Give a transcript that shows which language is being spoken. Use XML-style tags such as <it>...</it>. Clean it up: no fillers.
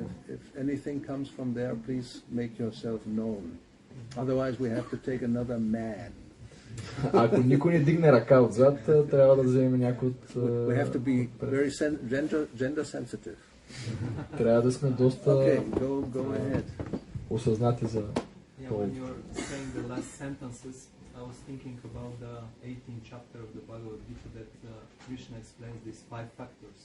<en>If anything comes from there, please make yourself known. Otherwise, we have to take another man.</en> <bg>Ако никой не дигне ръка отзад, трябва да вземем някой от...</bg> <en>We have to be very gender sensitive.</en> <bg>Трябва да сме доста...</bg> <en>Okay, go ahead.</en> <bg>Осъзнати за...</bg> <en>When you're saying the last sentences, I was thinking about the 18th chapter of the Bhagavad Gita that Krishna explains these 5 factors.</en>